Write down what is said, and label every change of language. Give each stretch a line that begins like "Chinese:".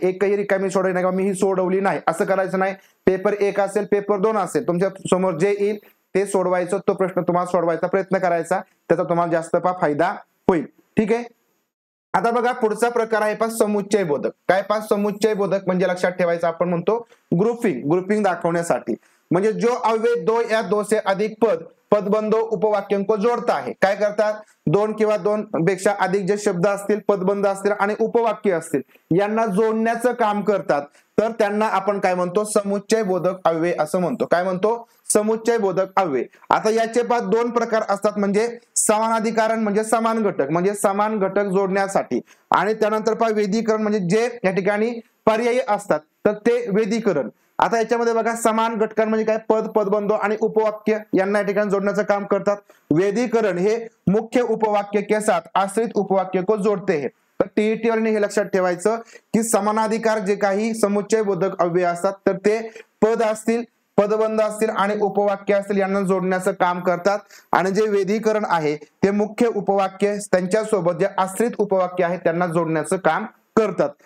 Marathi: एकही रिकामी सोडवायची नाही, मी ही सोडवली नाही असं करायचं नाही. पेपर 1 असेल, पेपर 2 असेल, तुमच्या समोर जे येईल ते सोडवायचं. तो प्रश्न तुम्हाला सोडवायचा प्रयत्न करायचा. त्याचा तुम्हाला जास्त फायदा होईल. ठीक आहे. आता बघा पुढचा प्रकार आहे समुच्चय बोधक. काय समुच्चय बोधक म्हणजे लक्षात ठेवायचं, आपण म्हणतो ग्रुपिंग दाखवण्यासाठी. म्हणजे
Hindi: जो अव्यय 2 या 2 से अधिक पदबंधो उपवाक्यों को जोड़ता है.
Marathi: काय करतात, 2 किंवा 2 पेक्षा अधिक जे शब्द असतील, पदबंध असतील आणि उपवाक्य असतील यांना जोडण्याचं काम करतात. तर त्यांना आपण काय म्हणतो, समुच्चय बोधक अव्यय असं म्हणतो. काय म्हणतो, समुच्चय बोधक अव्यय. आता याचे 2 प्रकार असतात. म्हणजे समानाधिकरण म्हणजे समान घटक, म्हणजे समान घटक जोडण्यासाठी. आणि त्यानंतर वेदीकरण म्हणजे जे या ठिकाणी पर्यायी असतात तर ते वेदीकरण. आता याच्यामध्ये बघा समान घटकां म्हणजे काय, पदबंध आणि उपवाक्य यांना या ठिकाणी जोडण्याचं काम करतात.
Hindi: वेदीकरण हे मुख्य उपवाक्य के साथ आश्रित उपवाक्य को जोडते है.
Marathi: तर टीईटी वाल्याने हे लक्षात ठेवायचं की समानाधिकार जे काही समुच्चय बोधक अव्यय असतात तर ते पद असतील, पदबंध असतील आणि उपवाक्य असतील यांना जोडण्याचं काम करतात. आणि जे वेदीकरण आहे ते मुख्य उपवाक्य त्यांच्यासोबत जे आश्रित उपवाक्य आहेत त्यांना जोडण्याचं काम करतात.